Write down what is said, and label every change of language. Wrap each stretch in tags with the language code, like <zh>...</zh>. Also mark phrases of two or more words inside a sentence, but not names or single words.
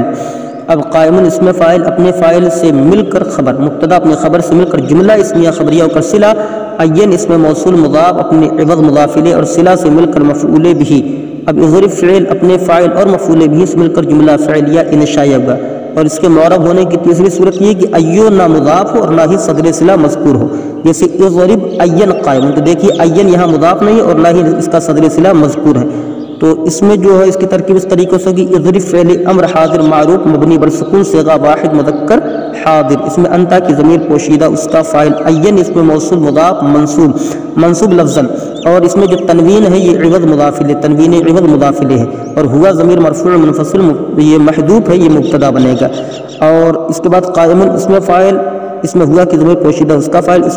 <ur>اب قائمن اس میں فاعل اپنے فاعل سے مل کر خبر، مبتدا اپنے خبر سے مل کر جملہ اسمیہ خبریہ ہو کر صلہ، این اس میں موصول مضاف اپنے عوض مضاف الیہ اور صلہ سے مل کر مفعول بھی، اب اضرب فعل اپنے فاعل اور مفعول بھی سے مل کر جملہ فعلیہ انشائیہ ہوگا، اور اس کے معرب ہونے کی تیسری صورت یہ کہ ایو نہ مضاف ہو اور نہ ہی صدر صلہ مذکور ہو، جیسے</ur> <ar>اضرب این قائم،</ar> <ur>تو دیکھیے این یہاں مضاف نہیں اور نہ ہی اس کا صدر صلہ مذکور ہے، تو اس میں جو ہے اس کی ترکیب اس طریقے سے ہوگی اضرب فعل امر حاضر معروف مبنی بر سکون صیغہ واحد مذکر حاضر، اس میں انتا کی ضمیر پوشیدہ اس کا فاعل، این اس میں موصول مضاف منصوب لفظاً، اور اس میں جو تنوین ہے یہ عوض مضاف الیہ، تنوین عوض مضاف الیہ ہے، اور ہوا ضمیر مرفوع منفصل یہ محذوف ہے یہ مبتدا بنے گا، اور اس کے بعد قائمن اس میں فاعل اس میں ہوا کی ضمیر پوشیدہ اس کا فاعل، اس</ur>